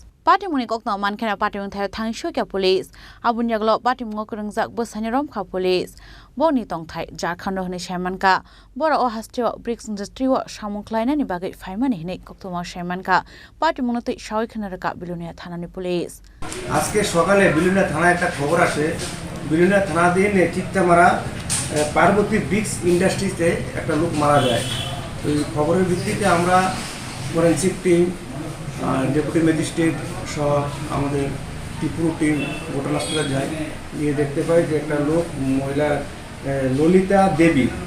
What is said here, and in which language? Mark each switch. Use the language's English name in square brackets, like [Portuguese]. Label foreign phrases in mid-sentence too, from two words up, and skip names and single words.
[Kok Borok] Patimuni kokno mankhena patimung thai thangshokya police abun yaglo patimung krengjak bosani romkha police boni tongthai Jharkhand hone shaimanka bora o hasteo [English] bricks industry [Kok Borok] o samung khlainani bagai faimani hine koktoma shaimanka patimung tei shawi khnaraka Belonia thanani police [Bangla] আজকে সকালে বিলোনিয়া থানায় একটা খবর আসে বিলোনিয়া থানাধীন চিত্তামারা পার্বতী [English] bricks industry [Bangla] একটা লোক মারা যায় তো এই খবরের ভিত্তিতে আমরা [English] forensic team deputy magistrate [Bangla] সহ আমাদের ত্রিপুরা টিম ঘটনাস্থলে যায় গিয়ে দেখতে পাই যে একটা লোক মহিলা ললিতা দেবী